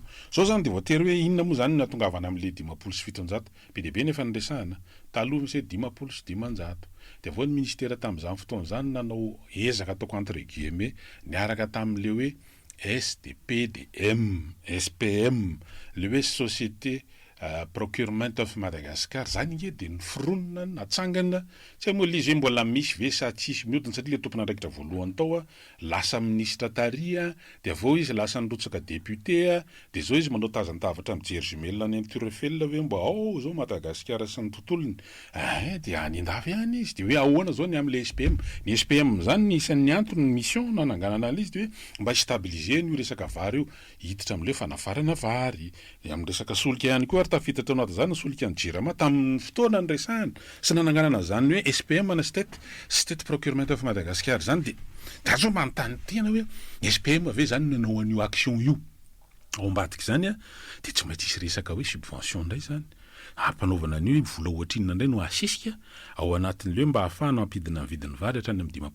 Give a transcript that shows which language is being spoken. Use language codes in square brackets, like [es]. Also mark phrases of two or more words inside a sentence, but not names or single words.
[mg] Zao zany de voatery hoe inona moa zany natongavana amin'le 570 be deabe nefa nyresahana. Taloha misy 500 sy 500. De avao ny ministera tamin'izany fotoana zany nanao ezaka ataoko [fr] entre guillemets [mg] niaraka tamin'le hoe SDPDM, SPM, le hoe société procurement of Madagascar. Zany nge de niforonina natsangana tsy moa lizy hoe mbola misy ve sa tsisy mihodina, satria le tompona andraikitra voalohany tao lasa ministra taria, de avao izy lasa nirotsaka député, de zao izy manao tazantavatra mijery jumelle any amin'ny Tour Eiffel hoe mba ao zao Madagascar sy ny tontolony. De any andafy ihany izy de hoe ahoana zao ny amin'le SPM. Ny SPM zany ny isan'ny antony ny mission nananganana an'izy de hoe mba stabiliser io resaka vary io, hiditra amin'le fanafarana vary, amin'ny resaka solika ihany koa tafiditra anaty zany solika ny jirama tamin'ny fotoana ny resahana sy nananganana zany hoe SPM na state procurement of Madagascar zany. De dazo manontany tena hoe SPM ave zany nanao an'io action io ao ambadiky zany de tsy maintsy isy resaka hoe subvention ndray zany ampanaovana an'io vola ohatrinina ndray no asisika ao anatin'le hoe mba ahafahana ampidina ny vidin'ny vary hatrany amin'ny 500.